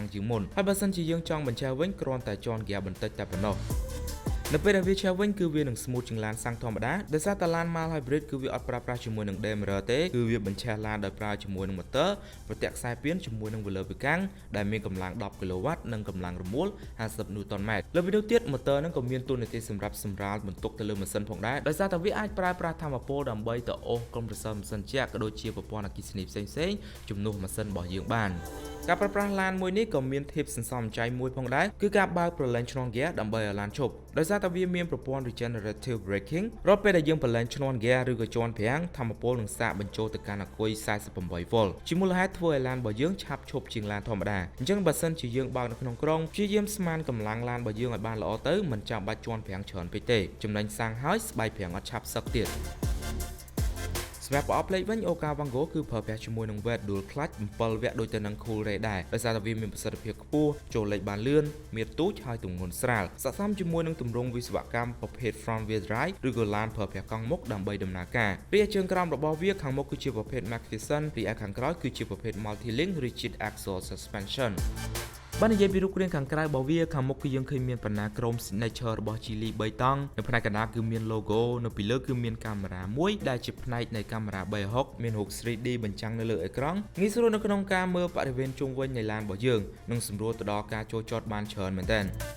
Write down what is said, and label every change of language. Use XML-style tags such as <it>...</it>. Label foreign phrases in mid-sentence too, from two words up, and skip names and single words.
<km>ជាងមុនហើយបើសិនជាយើងចង់បញ្ឆេះវិញគ្រាន់តែជន់ gear បន្តិចតែប៉ុណ្ណោះនៅពេលដែលវាឆេះវិញគឺវានឹង smooth ជាងឡានសាំងធម្មតាដោយសារតែឡាន</km> <en>mild hybrid</en> <km>គឺវាអត់ប្រើប្រាស់ជាមួយនឹង dimmer ទេគឺវាបញ្ឆេះឡានដោយប្រើជាមួយនឹងម៉ូទ័រប្រទាក់ខ្សែពានជាមួយនឹង valve វាកាំងដែលមានកម្លាំង 10 kW និងកម្លាំងរមួល 50 Nm លើពីនោះទៀតម៉ូទ័រនឹងក៏មានតួនាទីសម្រាប់សម្រាលបន្ទុកទៅលើម៉ាស៊ីនផងដែរដោយសារតែវាអាចប្រើប្រាស់ ថាមពលដើម្បីទៅអូសកុំប្រសើរម៉ាស៊ីនជាក់ក៏ដូចជាប្រព័ន្ធអគ្គិសនីផ្សេងៗជំនួសម៉ាស៊ីនរបស់យើងបានការប្រើប្រាស់ឡានមួយនេះក៏មាន tips សន្សំចៃមួយផងដែរគឺការបើកប្រឡែងឈ្នន់ gear ដើម្បីឲ្យឡានឈប់ដោយសារតែវាមានប្រព័ន្ធ</km> <en>regenerative braking</en> <km>រាល់ពេលដែលយើងប្រឡែងឈ្នន់ gear ឬក៏ជាន់ប្រាំងថាមពលនឹង សាកបញ្ចូលទៅកាន់អាគុយ 48V ជាមូលហេតុធ្វើឲ្យឡានរបស់យើងឆាប់ឈប់ជាងឡានធម្មតាអញ្ចឹងបើសិនជាយើងបើកនៅក្នុងក្រុងព្យាយាមស្មានកម្លាំងឡានរបស់យើងឲ្យបានល្អទៅមិនចាំបាច់ជាន់ប្រាំងច្រើនពេកទេចំណេញសាំងហើយស្បែ កប្រាំងអត់ឆាប់សឹកទៀតសម្រាប់ប្រអប់លេខវិញ Okavango គឺប្រើប្រាស់ជាមួយនឹង</km> <en>weight dual clutch</en> <km>7 វគ្គដូចទៅនឹង Cool Ray ដែរដោយសារតែវាមានប្រសិទ្ធភាពខ្ពស់ចូលលេខបានលឿនមានទូច ហើយទម្ងន់ស្រាលស័ក្តិសមជាមួយនឹងទម្រង់វិស្វកម្មប្រភេទ</km> <en>front wheel drive</en> <km>ឬក៏ឡានប្រើប្រាស់កង់មុខដើម្បីដំណើរការរីឯជើង ក្រោមរបស់វាខាងមុខគឺជាប្រភេទ McPherson រីឯខាងក្រោយគឺជាប្រភេទ</km> <en>Multi-link Rigid Axle Suspension</en> <km>បាននិយាយពីរូបរាងខាងក្រៅរបស់វាខាងមុខគឺយើងឃើញមានបណ្ណាក្រម signature របស់ Geely 3តង់នៅផ្នែកកណ្ដាលគឺមាន logo នៅពីលើគឺមានកាមេរ៉ាមួយដែលជាផ្នែកនៃកាមេរ៉ា360មានរូប 3D បញ្ចាំងនៅលើអេក្រង់ងាយស្រួលនៅក្នុងការមើលបរិវេណជុំវិញនៃឡានរបស់យើងនិងសម្រួលទៅដល់ការចូលចតបានច្រើនមែនទែន</km>